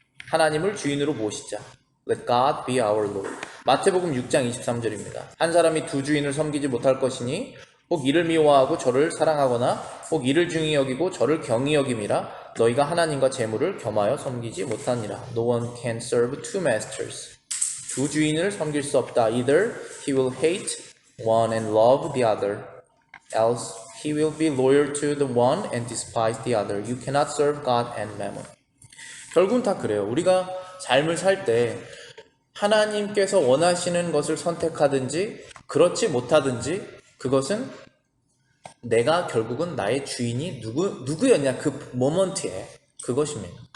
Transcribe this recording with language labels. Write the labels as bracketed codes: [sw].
[ko] 하나님을 주인으로 모시자. [en] Let God be our Lord. [ko] 마태복음 6장 23절입니다. 한 사람이 두 주인을 섬기지 못할 것이니 혹 이를 미워하고 저를 사랑하거나 혹 이를 중히 여기고 저를 경히 여김이라 너희가 하나님과 재물을 겸하여 섬기지 못하니라. [en] No one can serve two masters. [ko] 두 주인을 섬길 수 없다. [en] Either he will hate one and love the other, else he will be loyal to the one and despise the other. You cannot serve God and mammon. [ko] 결국은 다 그래요. 우리가 삶을 살 때 하나님께서 원하시는 것을 선택하든지 그렇지 못하든지 그것은 내가 결국은 나의 주인이 누구였냐 그 모먼트에 그것입니다.